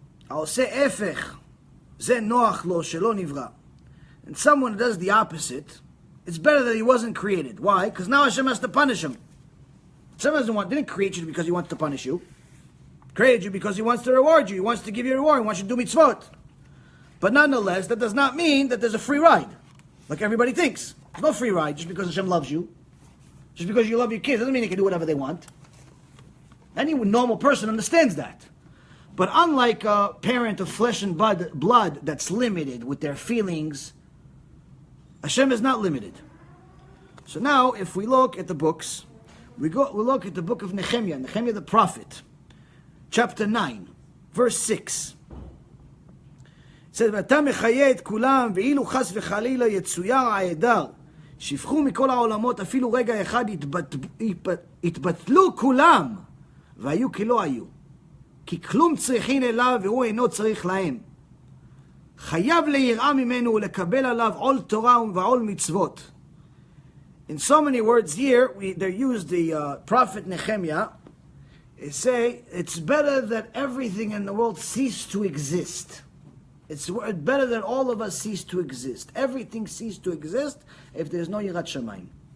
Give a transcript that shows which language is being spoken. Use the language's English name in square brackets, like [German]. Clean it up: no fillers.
[Hebrew] העושה הפך, זה נוח לו שלא נברא. [English] And someone who does the opposite, it's better that he wasn't created. Why? Because now Hashem has to punish him. Hashem didn't create you because He wants to punish you. Created you because He wants to reward you. He wants to give you a reward. He wants you to do mitzvot. But nonetheless, that does not mean that there's a free ride, like everybody thinks. There's no free ride just because Hashem loves you. Just because you love your kids doesn't mean they can do whatever they want. Any normal person understands that. But unlike a parent of flesh and blood that's limited with their feelings, Hashem is not limited. So now, if we look at the books, we look at the book of Nehemiah the prophet, chapter 9, verse 6. It says, [Hebrew] ואתה מחיה את כולם, ואילו חס וחלילה יצויר העדר, שפכו מכל העולמות, אפילו רגע אחד התבטלו כולם, והיו כלא היו. כי כלום צריכין אליו, והוא אינו צריך להם. חייב ליראה ממנו ולקבל עליו עול תורה ועול מצוות. [English] In so many words here, they use the prophet Nehemiah. They say, it's better that everything in the world cease to exist. It's better that all of us cease to exist. Everything cease to exist if there's no Yirat Shamayim.